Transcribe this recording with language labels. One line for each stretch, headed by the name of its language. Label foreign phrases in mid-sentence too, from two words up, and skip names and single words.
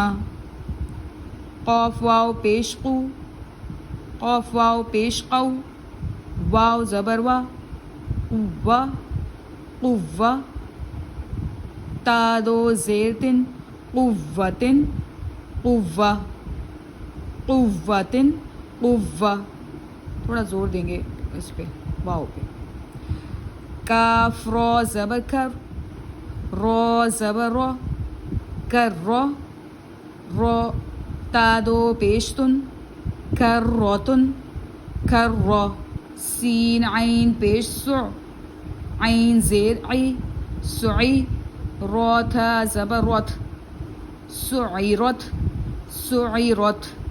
Urdu: قاف واو پیش قو، قاف واو پیش قو. واو زبر وا، قوا، قوا. تا دو زیر تن، قوتن، قوا، قوتن، قوا. تھوڑا زور دیں گے اس پہ، واو پہ. کاف را زبر کر، را زبر را، کر را، را. تا دو پیش تن، کر روتن، کر را. سین عین پیش سع، عین زیر عی، سعی. را تھا زبر رت، سعیرت، سعیرت.